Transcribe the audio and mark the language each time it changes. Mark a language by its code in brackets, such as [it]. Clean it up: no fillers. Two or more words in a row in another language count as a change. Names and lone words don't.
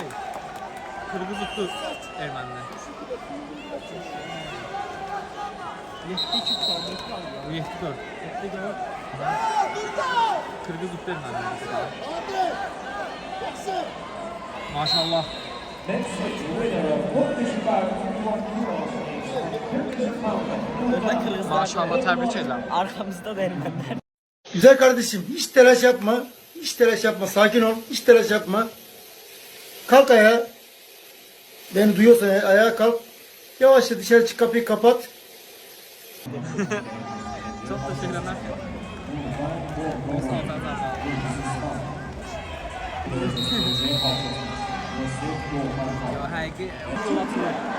[tr] Kırmızı tuttu ermənilər. 7-2 kaldı. 7-4. 7-4. Kırmızı tuttu ermənilər. Maşallah. [en] Next winner of 45 kilos. [az] Maşallah, təbrik edirəm. [tr] Arkamızda da ermənlər. Güzel kardeşim hiç telaş yapma. Hiç telaş yapma. Sakin ol. Hiç telaş yapma. Kalk ayağa. Beni duyuyorsan ayağa kalk. Yavaşça dışarı çık, kapıyı kapat. Çok teşekkürler. Yo, həqiqi olatıyor.